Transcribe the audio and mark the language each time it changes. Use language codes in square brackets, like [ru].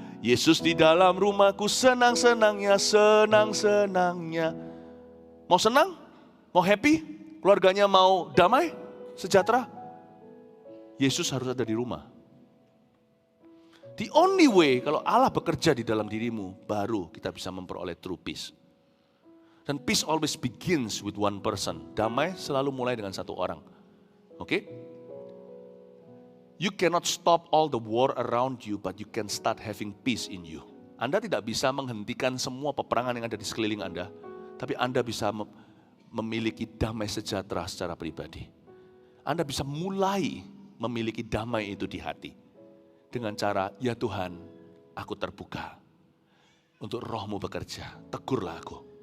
[id] Yesus di dalam rumahku, senang-senangnya, senang-senangnya. Mau senang? Mau happy? Keluarganya mau damai? Sejahtera? Yesus harus ada di rumah. [en] The only way [id] kalau Allah bekerja di dalam dirimu, baru kita bisa memperoleh [en] true peace. Dan peace always begins with one person. [id] Damai selalu mulai dengan satu orang. Oke? [en] You cannot stop all the war around you, but you can start having peace in you. [id] Anda tidak bisa menghentikan semua peperangan yang ada di sekeliling Anda, tapi Anda bisa memiliki damai sejahtera secara pribadi. Anda bisa mulai memiliki damai itu di hati. Dengan cara, ya Tuhan, aku terbuka untuk Roh-Mu bekerja. Tegurlah aku.